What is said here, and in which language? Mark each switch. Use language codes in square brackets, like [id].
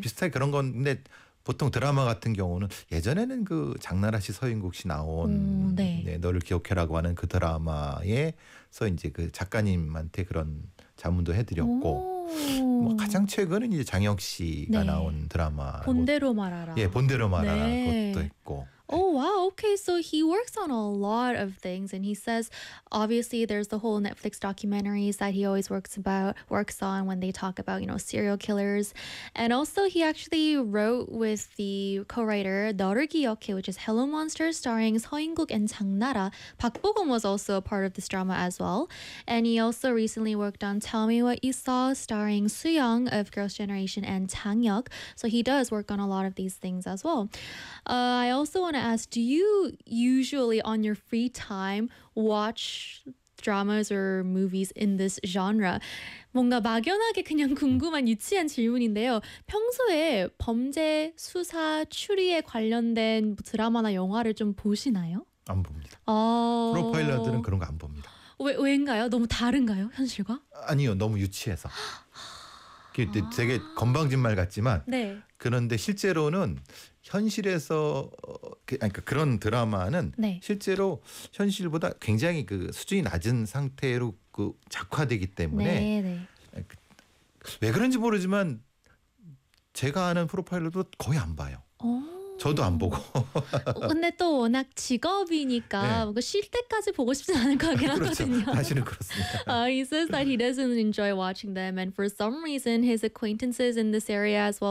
[ko] 비슷하게 그런 건 근데 보통 드라마 같은 경우는 예전에는 그 장나라 씨 서인국 씨 나온 네. 네, 너를 기억해라고 하는 그 드라마에서 이제 그 작가님한테 그런 자문도 해드렸고 뭐 가장 최근은 이제 장혁 씨가 네. 나온 드라마 본대로 말하라 예 본대로 말하라 네. 것도 있고 [en] Oh wow, okay, so he works on a lot of things and he says obviously there's the whole Netflix documentaries that he always works on when they talk about, you know, serial killers. And also he actually wrote with the co-writer 너를 기억해, which is Hello Monster starring 서인국 and 장나라. 박보검 was also a part of this drama as well. And he also recently worked on Tell Me What You Saw starring 수영 of Girls Generation and 장혁. So he does work on a lot of these things as well. I also want to ask, do you usually on your free time watch dramas or movies in this genre? [ko] 뭔가 막연하게 그냥 궁금한 유치한 질문인데요. 평소에 범죄 수사 추리에 관련된 드라마나 영화를 좀 보시나요? 안 봅니다. 프로파일러들은 그런 거 안 봅니다. 왜인가요? 너무 다른가요? 현실과? 아니요. 너무 유치해서. 되게 건방진 말 같지만 네. 그런데 실제로는 현실에서 그러니까 그런 드라마는 네. 실제로 현실보다 굉장히 그 수준이 낮은 상태로 그 작화되기 때문에 네, 네. 왜 그런지 모르지만 제가 아는 프로파일러도 거의 안 봐요. 저도 안 보고. 근데 또 워낙 직업이니까 네. 쉴 때까지 보고 싶지 않을 것 같긴 그렇죠. 하거든요. 사실은 그렇습니다. [en] He says that he doesn't enjoy watching them and for some reason his acquaintances in this area as well